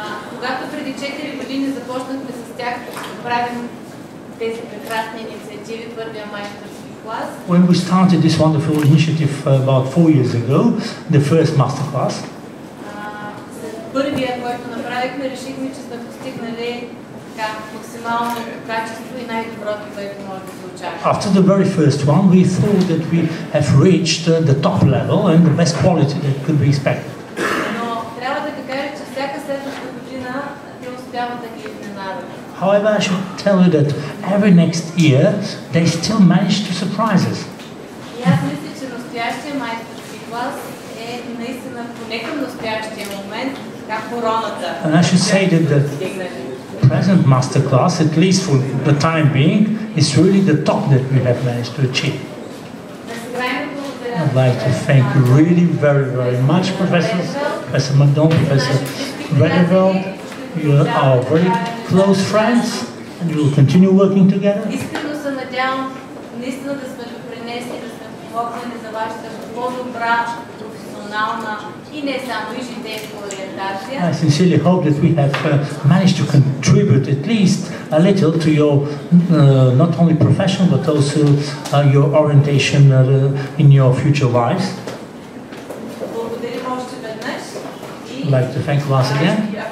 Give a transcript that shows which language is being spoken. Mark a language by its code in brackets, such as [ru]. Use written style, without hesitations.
[bg] Когато преди 4 години започнахме с тях да правим тези прекрасни инициативи, първия майсторски клас. [en] When we started this wonderful initiative about 4 years ago, the first masterclass, [bg] след първия, който направихме, решихме, че сме постигнали максималното качество и най-доброто, което може да се очаква. [en] After the very first one, we thought that we have reached the top level and the best quality that could be expected. [bg] Но трябва да кажа, че всяка следваща година те успяват да ги изненадат. [en] However, I should tell you that every next year they still manage to surprise us. [bg] И аз мисля, че настоящия майсторски клас е наистина поне към настоящия момент как короната. [en] And I should say that the present master class, at least for the time being, is really the top that we have managed to achieve. I'd like to thank you really very much, Professor MacDonald, Professor Vanderbilt. You are our very close friends, and we will continue working together. [bg] Искрено се надявам наистина да сме допринесли, да сме помогнали за вашата по-добра професионална и не само и житейска ориентация. [en] I sincerely hope that we have managed to contribute at least a little to your not only professional but also your orientation in your future lives. I'd like to thank you once again.